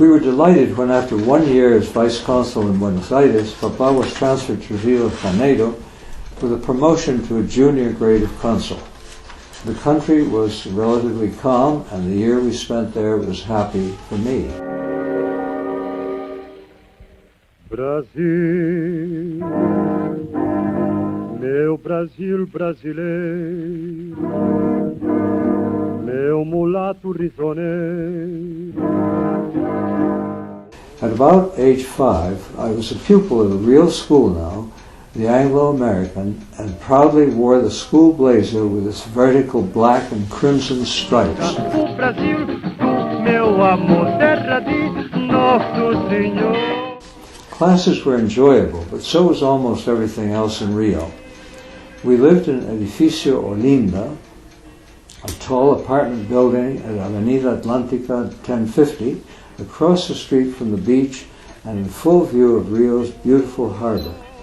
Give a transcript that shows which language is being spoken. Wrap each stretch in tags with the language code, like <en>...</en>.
<en>We were delighted when after 1 year as vice consul in Buenos Aires, Papa was transferred to Rio de Janeiro with a promotion to a junior grade of consul. The country was relatively calm and the year we spent there was happy for me.</en> <pt>Brasil, meu Brasil brasileiro, meu mulato risoneiro.</pt> <en>At about age 5, I was a pupil at a real school now, the Anglo-American, and proudly wore the school blazer with its vertical black and crimson stripes.</en> <pt>O Brasil, meu amor, terra de Nosso Senhor.</pt> <en>Classes were enjoyable, but so was almost everything else in Rio. We lived in Edificio Olinda, a tall apartment building at Avenida Atlántica 1050, across the street from the beach and in full view of Rio's beautiful harbor.</en>